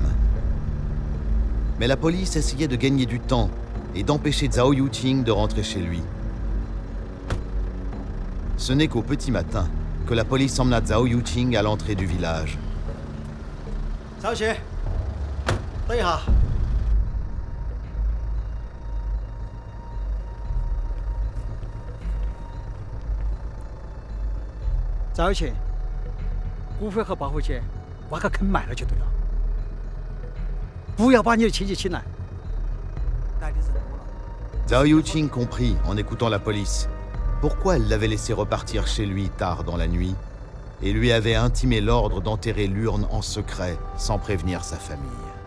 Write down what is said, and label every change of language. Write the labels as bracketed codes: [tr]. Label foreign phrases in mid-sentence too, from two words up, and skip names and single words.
[fr] Mais la police essayait de gagner du temps et d'empêcher Zhao Yuqing de rentrer chez lui. Ce n'est qu'au petit matin que la police emmena Zhao Yuqing à l'entrée du village. [zh] Zhao Yuqing，等一下。Zhao Yuqing，骨灰和报回去挖个坑埋了就对了，不要把你的亲戚请来。来的人多了。 [fr] Zhao Yuqing comprit en écoutant la police pourquoi elle l'avait laissé repartir chez lui tard dans la nuit et lui avait intimé l'ordre d'enterrer l'urne en secret sans prévenir sa famille.